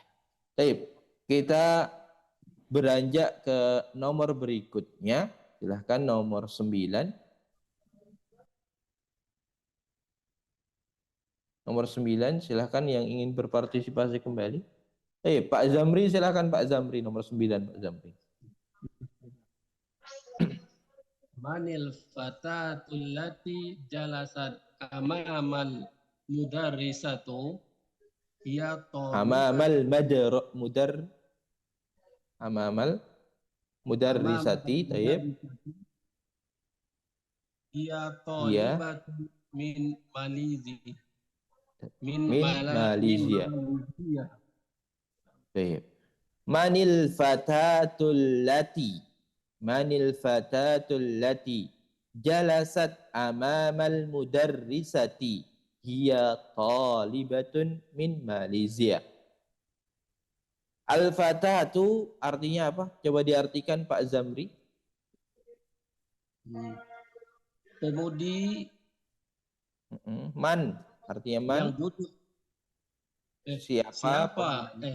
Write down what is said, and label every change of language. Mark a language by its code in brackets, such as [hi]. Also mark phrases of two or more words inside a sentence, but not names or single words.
[id] Baik, kita beranjak ke nomor berikutnya. Silahkan nomor 9. Nomor 9, silahkan yang ingin berpartisipasi kembali. Pak Zamri, silahkan Pak Zamri. Nomor 9, Pak Zamri. [ar] من الفتاة التي جلست أمام المدرسة هي أمام المدرسة، طيب. هي طالبة من Malaysia. Min Malaysia. Baik. من الفتاة التي جلست أمام المدرسة هي طالبة من Malaysia. [id] Al-fatatu artinya apa? Coba diartikan Pak Zamri. Pemudi. Man artinya man. Yang duduk. Siapa?